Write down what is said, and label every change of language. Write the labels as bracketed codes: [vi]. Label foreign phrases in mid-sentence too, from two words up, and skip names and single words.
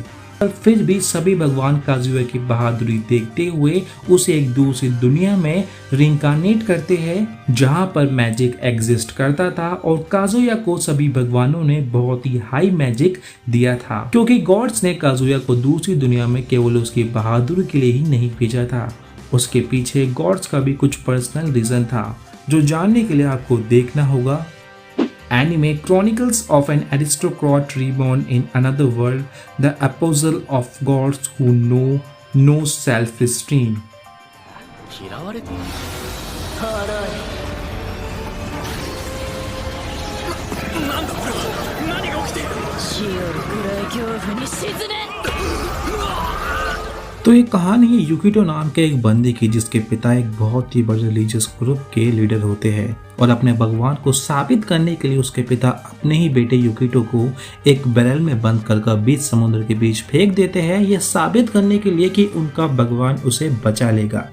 [hi] पर फिर भी सभी भगवान काजुया की बहादुरी देखते हुए उसे एक दूसरी दुनिया में रिंकारनेट करते हैं, जहां पर [en] magic exist [hi] करता था और काजुया को सभी भगवानों ने बहुत ही [en] high magic [hi] दिया था, क्योंकि गॉड्स ने काजुया को दूसरी दुनिया में केवल उसकी बहादुरी के लिए ही नहीं भेजा था। उसके पीछे गॉड्स का भी कुछ [en] personal reason [hi] था, जो जानने के लिए आपको देखना होगा Anime Chronicles of an Aristocrat Reborn in Another World, the Apostle of Gods Who Know No Self-Restraint. [ja] 嫌われてなんだこれは。何が起きている。死より暗い恐怖に沈め。 [hi] तो ये कहानी है युकिटो नाम के एक बंदे की, जिसके पिता एक बहुत ही बड़े [en] religious group [hi] के लीडर होते हैं और अपने भगवान को साबित करने के लिए उसके पिता अपने ही बेटे युकिटो को एक बैरल में बंद कर बीच समुद्र के बीच फेंक देते हैं, यह साबित करने के लिए कि उनका भगवान उसे बचा लेगा।